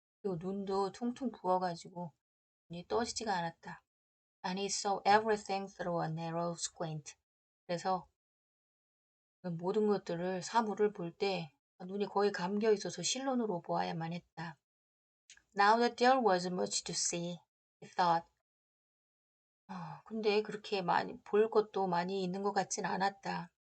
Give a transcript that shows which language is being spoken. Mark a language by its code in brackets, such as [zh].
[ko] 그리고 눈도 퉁퉁 부어가지고 눈이 떠지지가 않았다. [en] And he saw everything through a narrow squint. [ko] 그래서 모든 것들을 사물을 볼 때 눈이 거의 감겨 있어서 실눈으로 보아야만 했다. [en] Now that there was much to see, he thought. [ko] 근데 그렇게 많이 볼 것도 많이 있는 것 같진 않았다.